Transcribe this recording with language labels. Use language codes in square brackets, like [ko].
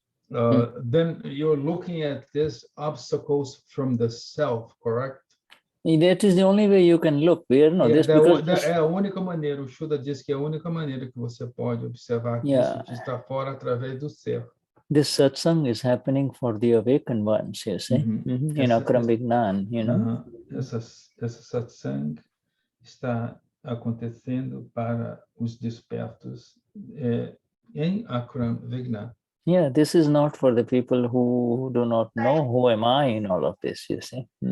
[en] Then you're looking at these obstacles from the self, correct? That is the only way you can look. We are no this because [pt] É a única maneira, o Shuddha diz que é a única maneira que você pode observar que [en] Yeah. [pt] isso está fora através do ser. [en] this satsang is happening for the awakened ones, you see, in Akram Vignan, you know. [pt] Essa satsang está acontecendo para os despertos em Akram Vignan. [en] Yeah, this is not for the people who do not know who am I in all of this, you see.